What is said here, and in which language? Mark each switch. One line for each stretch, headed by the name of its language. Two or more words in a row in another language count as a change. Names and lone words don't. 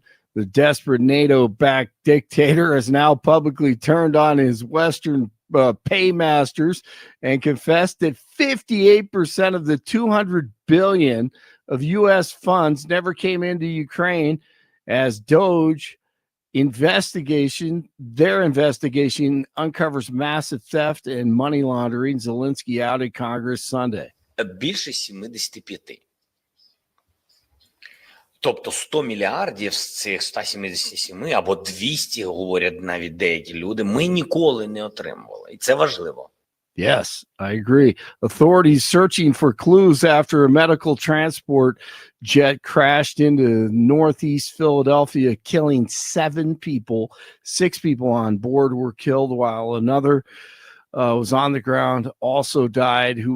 English: The desperate NATO-backed dictator has now publicly turned on his Western paymasters and confessed that 58% of the $200 billion of U.S. funds never came into Ukraine as their investigation uncovers massive theft and money laundering. Zelensky outed Congress Sunday.
Ukrainian: Більше 75. Тобто 100 мільярдів з цих 177 або 200, говорять навіть деякі люди, ми ніколи не отримували. І це важливо.
English: Yes, I agree. Authorities searching for clues after a medical transport jet crashed into northeast Philadelphia, killing 7 people. 6 people on board were killed, while another was on the ground, also died.